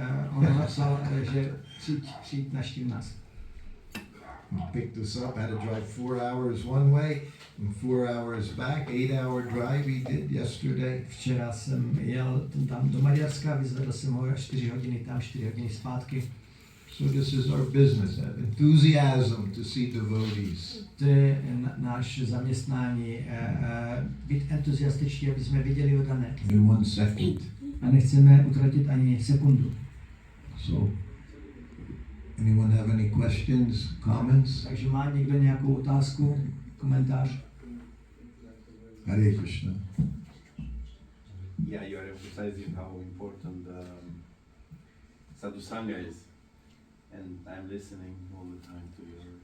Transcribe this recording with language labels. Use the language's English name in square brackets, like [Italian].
[Czech] On napsal, že přijď navštívit nás. [English] He picked us up, had to drive 4 hours one way and 4 hours back, 8-hour drive he did yesterday. [Czech] Včera jsem jel tam do Maďarska, vyzvedl jsem ho 4 hodiny tam, 4 hodiny zpátky. [English] So this is our business, have enthusiasm to see devotees. [Czech] To je náš zaměstnání, být entuziastičtí, aby jsme viděli oddané. [English] In 1 second. [Czech] A nechceme utratit ani sekundu. [English] So, anyone have any questions, comments? [Czech] Takže má někdo nějakou otázku, komentář? [English] Hare Krishna. Yeah, you are emphasizing how important Sadhu Sangha is, and I'm listening all the time to your.